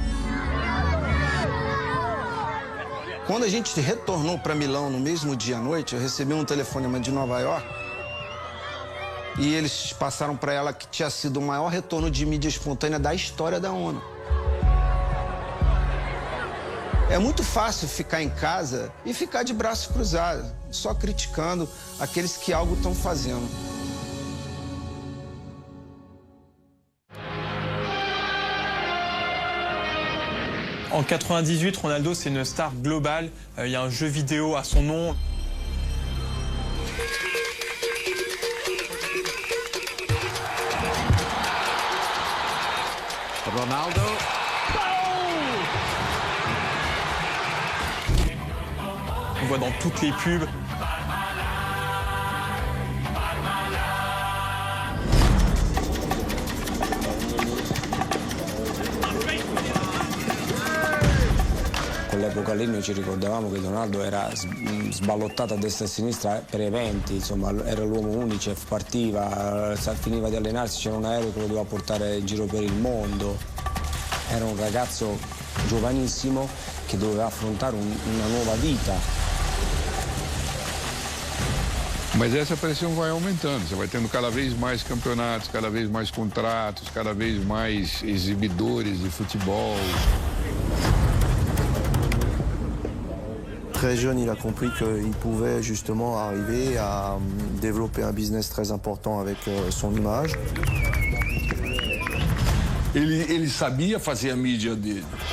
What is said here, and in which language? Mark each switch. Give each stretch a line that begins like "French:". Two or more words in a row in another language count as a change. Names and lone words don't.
Portuguese: Quando a gente retornou para Milão no mesmo dia à noite, eu recebi um telefonema de Nova York e eles passaram para ela que tinha sido o maior retorno de mídia espontânea da história da ONU. É muito fácil ficar em casa e ficar de braços cruzados, só criticando aqueles que algo estão fazendo.
French: En 98, Ronaldo, c'est une star globale. Il y a un jeu vidéo à son nom. Ronaldo. On voit dans toutes les pubs.
Italian: Quell'epoca lì noi ci ricordavamo che Ronaldo era sballottato a destra e a sinistra per eventi, insomma era l'uomo Unicef, partiva, finiva di allenarsi, c'era un aereo che lo doveva portare in giro per il mondo. Era un ragazzo giovanissimo che doveva affrontare una nuova vita.
Portuguese: Mas essa pressão vai aumentando, você vai tendo cada vez mais campeonatos, cada vez mais contratos, cada vez mais exibidores de futebol.
French: Très jeune, il a compris qu'il pouvait justement arriver à développer un business très important avec son image.
Portuguese: Ele sabia fazer a mídia dele.